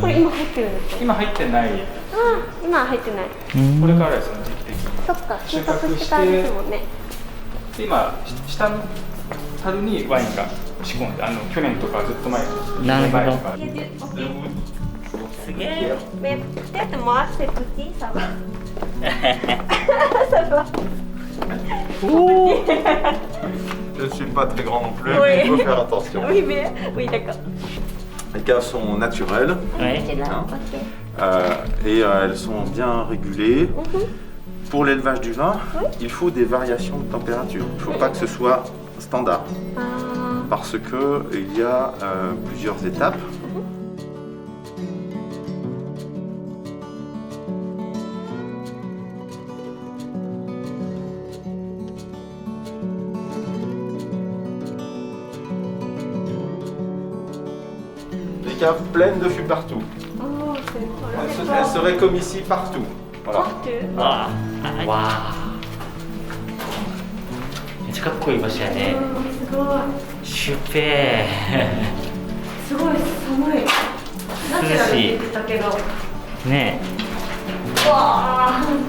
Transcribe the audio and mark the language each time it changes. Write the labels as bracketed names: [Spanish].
[Japanese] これ今入ってるんですか？今入ってない。今は入ってない。これからですね、時期的に。そっか、収穫してからですもんね。今下の樽にワインが仕込んで、去年とかずっと前。なるほど。すげえ。 [French] Mais peut-être moi c'est petit, ça va. Ça va. Je ne suis pas très grand non plus, Oui. mais il faut faire attention. Oui, mais oui, d'accord. Les caves sont naturelles Ouais. C'est là, Hein. ok. Et elles sont bien régulées. Pour l'élevage du vin, il faut des variations de température. Il ne faut pas que ce soit standard parce qu'il y a plusieurs étapes. Des caves pleines de fûts partout. Oh, c'est Elles seraient comme ici partout. Voilà. [Japanese] わーわーめっちゃかっこいい場所やね。すごい。シュペすごい寒い。ナチュラルにだけど。ーねわ